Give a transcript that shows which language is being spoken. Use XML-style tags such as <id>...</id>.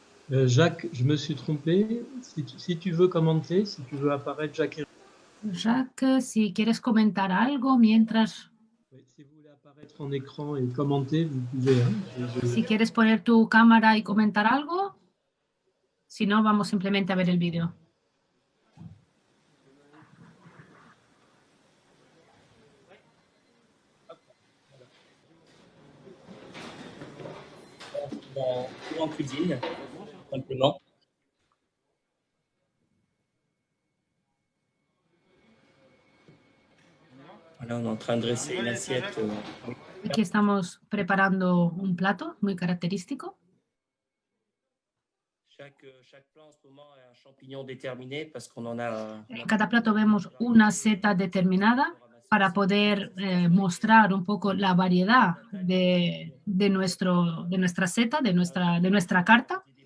<fr>Jacques, je me suis trompé. Si tu veux commenter, si tu veux apparaître, Jacques.</fr> <es>Jacques, si quieres comentar algo mientras...</es> <fr>Si vous voulez apparaître en écran et commenter, vous pouvez.</fr> <es>Si quieres poner tu cámara y comentar algo, si no, vamos simplemente a ver el vídeo.</es> <fr>En cuisine, simplement. Voilà, on est en train de dresser une assiette.</fr> <es>Aquí estamos preparando un plato muy característico.</es> <fr>Chaque plat en ce moment est un champignon déterminé parce qu'on en a.</fr> <es>En cada plato vemos una seta determinada para poder mostrar un poco la variedad de nuestra seta, de nuestra carta.</es>